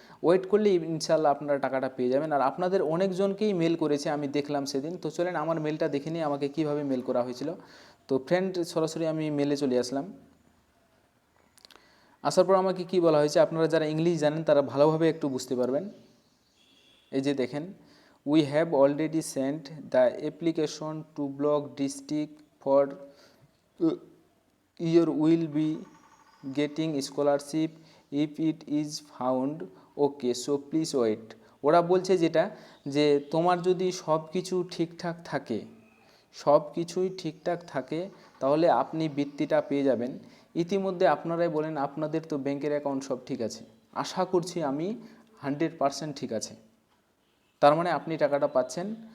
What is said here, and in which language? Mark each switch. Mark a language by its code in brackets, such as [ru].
[bn] Wait করলে ইনশাল্লাহ আপনারা টাকাটা পেয়ে যাবেন। আর আপনাদের অনেকজনকেই মেল করেছে আমি দেখলাম সেদিন। তো চলেন আমার মেলটা দেখে নিই আমাকে কীভাবে মেল করা হয়েছিল। তো ফ্রেন্ড, সরাসরি আমি মেলে চলে আসলাম। আসার পর আমাকে কি বলা হয়েছে, আপনারা যারা ইংলিশ জানেন তারা ভালোভাবে একটু বুঝতে পারবেন। এই যে দেখেন, [en] we have already sent the application to block district for your will be getting scholarship if it is found okay, so please wait. [bn] ওরা বলছে যেটা, যে তোমার যদি সব কিছু ঠিকঠাক থাকে, সব কিছুই ঠিকঠাক থাকে, তাহলে আপনি বৃত্তিটা পেয়ে যাবেন। ইতিমধ্যে আপনারাই বলেন আপনাদের তো ব্যাংকের অ্যাকাউন্ট সব ঠিক আছে, আশা করছি আমি 100% ঠিক আছে, তার মানে আপনি টাকাটা পাচ্ছেন।